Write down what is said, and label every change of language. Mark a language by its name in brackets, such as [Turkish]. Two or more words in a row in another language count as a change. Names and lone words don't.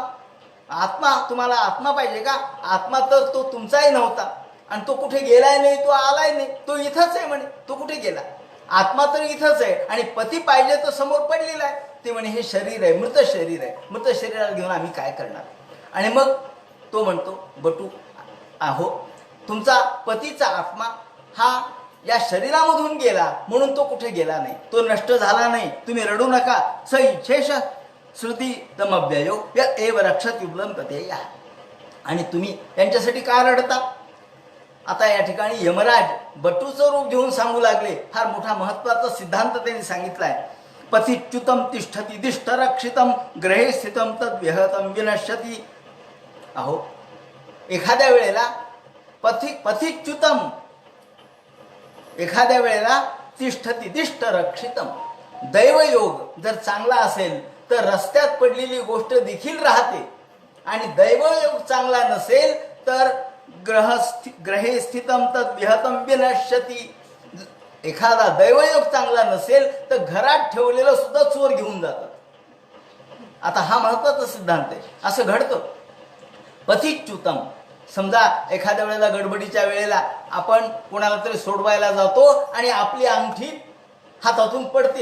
[Marathi] आत्मा, तुम्हाला आत्मा पाहिजे का, आत्मा तर तो तुमचाही नव्हता आणि तो कुठे गेलाय नाही, तो आलाय नाही, तो इथंच आहे म्हणे, तो कुठे गेला, आत्मा तर इथंच आहे आणि पती पाहिजे तर समोर पडलेला आहे. ते म्हणे हे शरीर आहे, मृत शरीर आहे, मृत शरीराला घेऊन आम्ही काय करणार. आणि मग तो म्हणतो बटू अहो तुमचा पतीचा आत्मा हा या शरीरामधून गेला म्हणून तो कुठे गेला नाही, तो नष्ट झाला नाही, तुम्ही रडू नका. [Sanskrit] स इच्छेश श्रुती तमव्ययो या एव रक्षत युगलम कथेया. [Marathi] आणि तुम्ही त्यांच्यासाठी का रडता. आता या ठिकाणी यमराज बटूचं रूप घेऊन सांगू लागले. फार मोठा महत्वाचा सिद्धांत त्यांनी सांगितलाय. [Sanskrit] पतिच्युतम तिष्ठती दिष्टरक्षितम ग्रहे स्थितम तद विहतम विनश्यती. [Marathi] अहो एखाद्या वेळेला पतिच्युतम, एखाद्या वेळेला [Sanskrit] तिष्ठती दिष्ट रक्षितम, [Marathi] दैवयोग जर चांगला असेल तर रस्त्यात पडलेली गोष्ट देखील राहते, आणि दैवयोग चांगला नसेल तर [Sanskrit] ग्रहे स्थितम तद विहतम विनश्यती. [Marathi] एखादा दैवयोग चांगला नसेल तर घरात ठेवलेलं सुद्धा चोर घेऊन जातात. आता हा महत्वाचा सिद्धांत आहे. असं घडतं. पतिच्युतम, समजा एखाद्या वेळेला गडबडीच्या वेळेला आपण कोणाला तरी सोडवायला जातो आणि आपली अंगठी हातातून पडते.